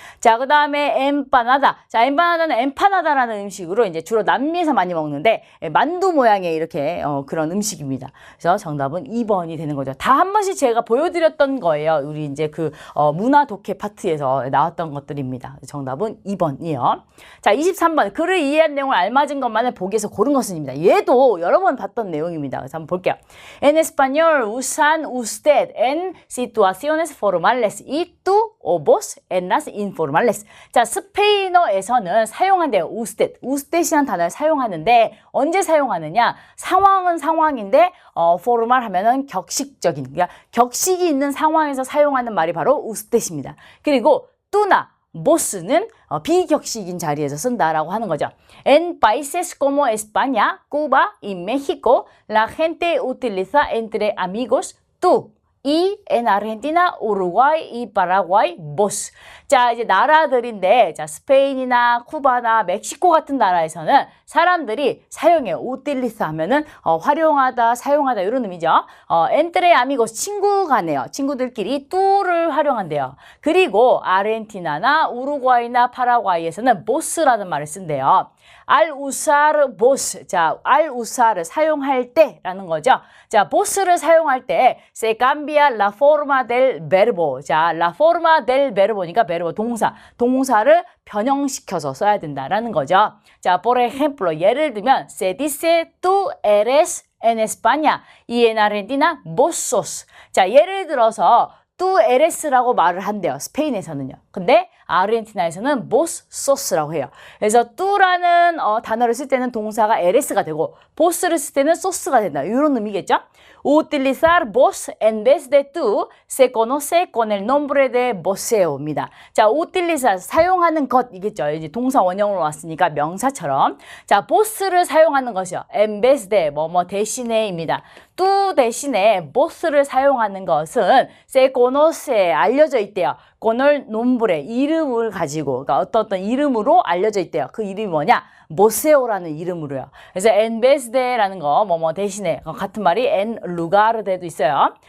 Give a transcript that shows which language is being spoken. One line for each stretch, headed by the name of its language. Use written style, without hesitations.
Korean: 자, 그 다음에 엠파나다. 자, 엠파나다는 엠파나다라는 음식으로 이제 주로 남미에서 많이 먹는데 만두 모양의 이렇게 그런 음식입니다. 그래서 정답은 2번이 되는 거죠. 다 한 번씩 제가 보여드렸던 거예요. 우리 이제 문화 독해 파트에서 나왔던 것들입니다. 정답은 2번이요. 자, 23번. 글을 이해한 내용을 알맞은 것만을 보기에서 고른 것은입니다. 얘도 여러 번 봤던 내용입니다. 그래서 한번 볼게요.
Spanish: En español usan usted en situaciones formales y tú o vos en las informales.
Korean: 자, 스페인어에서는 사용한대요.
Spanish: usted.
Korean: usted 단어를 사용하는데 언제 사용하느냐? 상황은 상황인데 포르말 하면은 격식적인, 그러니까 격식이 있는 상황에서 사용하는 말이 바로 우스tet입니다. 그리고 뚜나 보스는 비격식인 자리에서 쓴다라고 하는 거죠.
Spanish: En países como España, Cuba y México, la gente utiliza entre amigos tú. Y en Argentina, Uruguay y Paraguay, vos.
Korean: 자, 이제 나라들인데, 자, 스페인이나 쿠바나 멕시코 같은 나라에서는 사람들이 사용해요. utiliza 하면은, 활용하다, 사용하다, 이런 의미죠.
Spanish: entre amigos,
Korean: 친구 간에요. 친구들끼리 뚜를 활용한대요. 그리고 아르헨티나나 우루과이나 파라과이에서는 vos라는 말을 쓴대요.
Spanish: al usar vos.
Korean: 자,
Spanish: al usar
Korean: 을 사용할 때라는 거죠. 자, vos를 사용할 때
Spanish: se cambia la forma del verbo.
Korean: 자,
Spanish: la forma del verbo
Korean: 니까 verbo 동사를 변형시켜서 써야 된다라는 거죠.
Spanish: 자, por ejemplo,
Korean: 예를 들면
Spanish: se dice tú eres en España y en Argentina vos sos.
Korean: 자, 예를 들어서 tú eres라고 말을 한대요. 스페인에서는요. 근데 아르헨티나에서는 vos sos라고 해요. 그래서 tú라는 단어를 쓸 때는 동사가 eres가 되고 vos를 쓸 때는 sos가 된다. 이런 의미겠죠?
Spanish: Utilizar vos en vez de tú se conoce con el nombre de voseo입니다.
Korean: 자, utilizar 사용하는 것이겠죠. 이제 동사 원형으로 왔으니까 명사처럼. 자, vos를 사용하는 것이요.
Spanish: en vez de
Korean: 뭐뭐 대신에입니다. tú 대신에 vos를 사용하는 것은
Spanish: se conoce
Korean: 알려져 있대요.
Spanish: con el nombre
Korean: 이름을 가지고 그러니까 어떤 이름으로 알려져 있대요. 그 이름이 뭐냐? 모세오라는 이름으로요. 그래서
Spanish: en vez de
Korean: 라는 거, 뭐뭐 대신에 같은 말이
Spanish: en lugar de
Korean: 도 있어요.